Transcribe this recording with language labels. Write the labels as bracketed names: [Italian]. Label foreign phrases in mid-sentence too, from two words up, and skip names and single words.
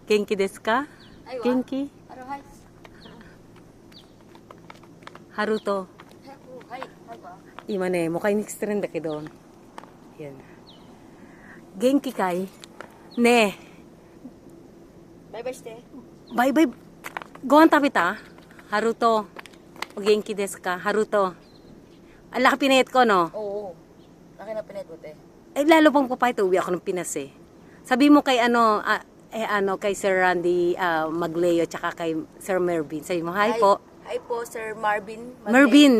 [Japanese] 元気ですか元気ハルト。今ね、mukhaにしてるんだけど。yan. 元気かいねえ。バイバイして。バイバイ。ご飯食べたハルト。お元気ですか? Haruto. [Filipino] Ang laki pinayat ko, no? Oo. Laki na pinayat eh. Eh, lalo pang papayat. Uwi ako ng Pinas, eh. Sabi mo kay kay Sir Randy Magleo, tsaka kay Sir Mervin. Sabi mo, hi po. Hi po, Sir Marvin. Mervin.